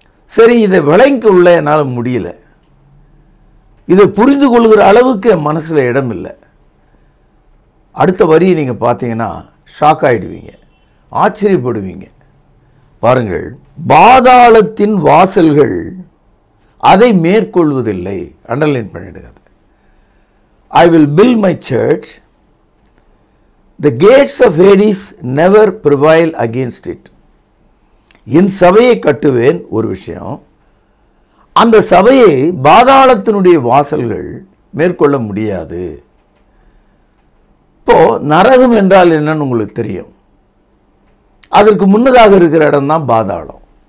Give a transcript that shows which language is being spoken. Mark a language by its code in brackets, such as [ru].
[ta] சரி, இதை விளங்கி உள்ள என்னால் முடியல, இதை புரிந்து கொள்கிற அளவுக்கு என் மனசில் இடம் இல்லை. அடுத்த வரியை நீங்கள் பார்த்தீங்கன்னா ஷாக் ஆகிடுவீங்க, ஆச்சரியப்படுவீங்க. பாருங்கள், பாதாளத்தின் வாசல்கள் அதை மேற்கொள்வதில்லை. அண்டர்லைன் பண்ணிடுங்க. [en] I will build my church, the gates of Hades never prevail against it. [ta] என் சபையை கட்டுவேன் ஒரு விஷயம், அந்த சபையை பாதாளத்தினுடைய வாசல்கள் மேற்கொள்ள முடியாது. இப்போ நரகம் என்றால் என்னன்னு உங்களுக்கு தெரியும். அதற்கு முன்னதாக இருக்கிற இடம் தான் பாதாளம்.